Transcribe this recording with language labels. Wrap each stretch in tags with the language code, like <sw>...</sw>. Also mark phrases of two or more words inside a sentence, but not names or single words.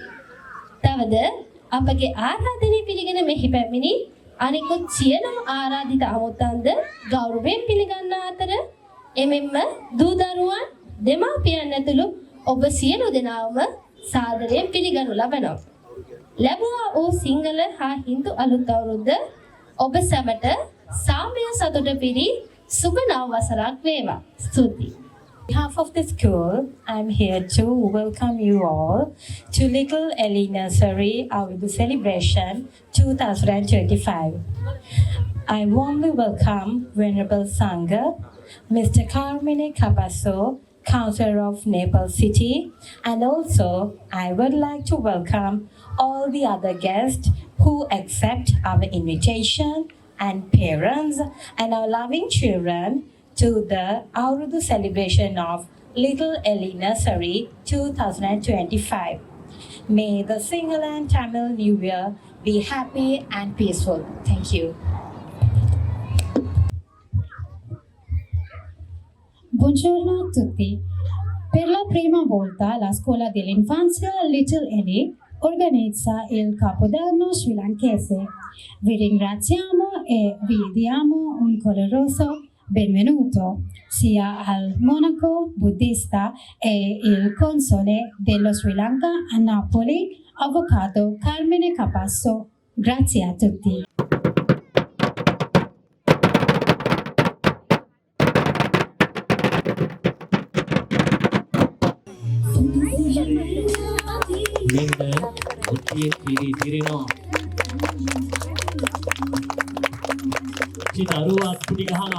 <si>තවද අපගේ ආරාධනය පිළිගෙන මෙහි පැමිණි අනිකුත් සියලුම ආරාධිත අමුත්තන්ද ගෞරවයෙන් පිළිගන්නා අතර එමෙන්ම දූ දරුවන් දෙමාපියන් ඇතුළු ඔබ සියලු දෙනාම සාදරයෙන් පිළිගනු ලබනවා. ලැබුවා වූ සිංහල හා හින්දු අලුත් අවුරුද්ද ඔබ සැමට සාමය සතුට පිරි සුබ නව වසරක් වේවා. ස්තුතියි.</si> <en>On behalf of the school, I'm here to welcome you all to Little Ellie Nursery Awurudu Celebration 2025. I warmly welcome Venerable Sangha, Mr. Carmine Capasso, Councillor of Nepal City, and also I would like to welcome all the other guests who accept our invitation and parents and our loving children to the Awurudu celebration of Little Ellie Nursery 2025. May the Sinhala and Tamil New Year be happy and peaceful. Thank you.</en> <it>Buongiorno a tutti. Per la prima volta la scuola dell'infanzia Little Ellie organizza il Capodanno srilankese. Vi ringraziamo e vi diamo un caloroso benvenuto sia al monaco buddista e il console dello Sri Lanka a Napoli, Avvocato Carmine Capasso. Grazie a tutti.</it> <si>මෙන්න මුට්ටියේ තිරි තිරෙනවා. දරුවා කුටි ගහනවා.</si>